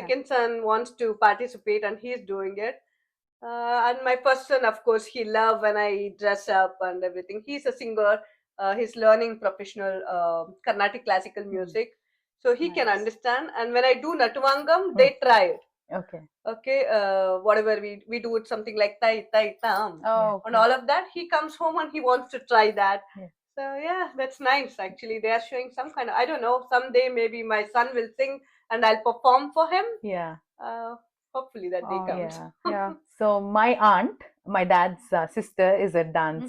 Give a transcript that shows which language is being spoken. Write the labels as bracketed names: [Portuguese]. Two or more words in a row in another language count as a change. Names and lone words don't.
[English] second son wants to participate, and he's doing it. And my first son, of course, he loves when I dress up and everything. He's a singer. He's learning professional Carnatic classical music, so he can Nice. understand. And when I do Natuvangam, they try it. Okay. Okay, whatever we do it something like tai tai tam Oh, and okay. all of that. He comes home and he wants to try that. Yeah. So yeah, that's nice. Actually, they are showing some kind of, I don't know. Someday maybe my son will sing and I'll perform for him. Yeah. Hopefully that day Oh, comes. Yeah. Yeah. So my aunt, my dad's sister, is a dance